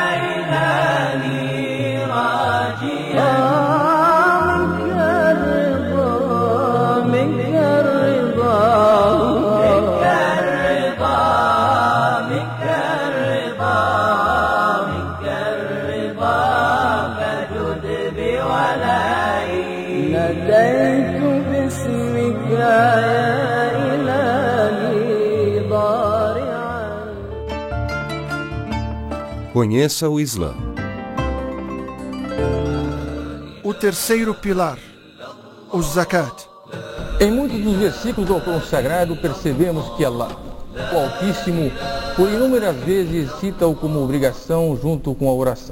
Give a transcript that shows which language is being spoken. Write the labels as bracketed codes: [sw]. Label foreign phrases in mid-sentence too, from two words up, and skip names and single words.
[ar] إلهي راجيا منك الرضا منك الرضا منك الرضا منك الرضا فجد بولائي ناديت باسمك يا إلهي ضارعا. [pt] Conheça o Islã. O terceiro pilar, o zakat. Em muitos dos versículos do Alcorão Sagrado percebemos que Allah, o Altíssimo, por inúmeras vezes cita-o como obrigação junto com a oração.